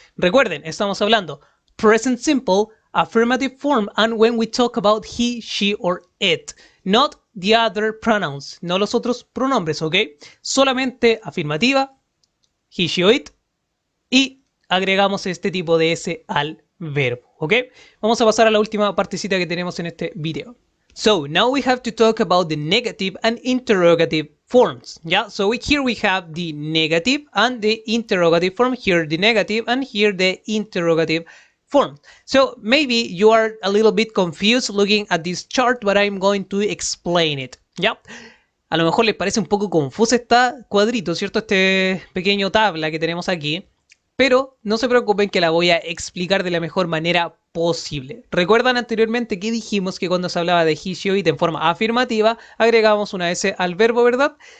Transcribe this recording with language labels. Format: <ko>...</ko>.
<es>Recuerden, estamos hablando</es> <en>present simple, affirmative form, and when we talk about he, she, or it. Not the other pronouns,</en> <es>no los otros pronombres, ¿ok? Solamente afirmativa,</es> <en>he, she, or it,</en> <es>y agregamos este tipo de S al verbo, ¿ok? Vamos a pasar a la última partecita que tenemos en este video.</es> <en>So now we have to talk about the negative and interrogative forms. Yeah, so here we have the negative and the interrogative form. Here the negative and here the interrogative form. So maybe you are a little bit confused looking at this chart, but I'm going to explain it. Yeah.</en> <es>A lo mejor les parece un poco confuso este cuadrito, ¿cierto? Este pequeño tabla que tenemos aquí. Pero no se preocupen que la voy a explicar de la mejor manera posible. ¿Recuerdan anteriormente que dijimos que cuando se hablaba de</es> <en>he, she, or it</en> <es>en forma afirmativa, agregamos una S al verbo, ¿verdad?</es>